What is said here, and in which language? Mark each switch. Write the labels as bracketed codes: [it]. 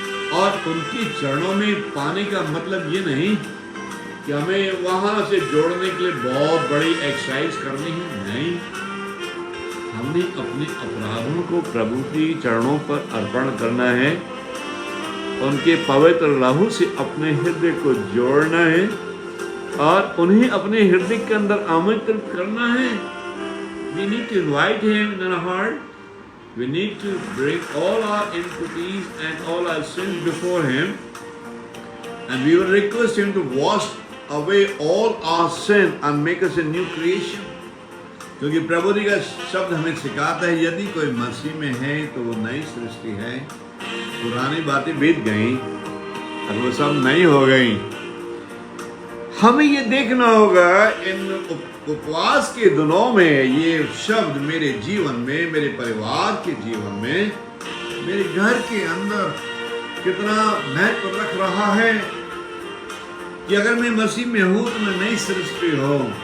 [hi] और उनके चरणों में पाने का मतलब ये नहीं कि हमें वहां से जोड़ने के लिए बहुत बड़ी एक्सरसाइज करनी है, नहीं। हमने अपने अपराधों को प्रभु के चरणों पर अर्पण करना है, उनके पवित्र लहू से अपने हृदय को जोड़ना है और उन्हें अपने हृदय के अंदर आमंत्रित करना है। [en] We need to invite him in our heart. We need to bring all our iniquities and all our sins before him, and we will request him to wash away all our sin and make us a new creation. [hi] क्योंकि प्रभु जी का शब्द हमें सिखाता है यदि कोई मसीह में है तो वो नई सृष्टि है, पुरानी बातें बीत गई और वो सब नई हो गई। हमें ये देखना होगा इन उपवास के दिनों में ये शब्द मेरे जीवन में, मेरे परिवार के जीवन में, मेरे घर के अंदर कितना महत्व रख रहा है कि अगर मैं मसीह में हूं तो मैं नई सृष्टि हूं।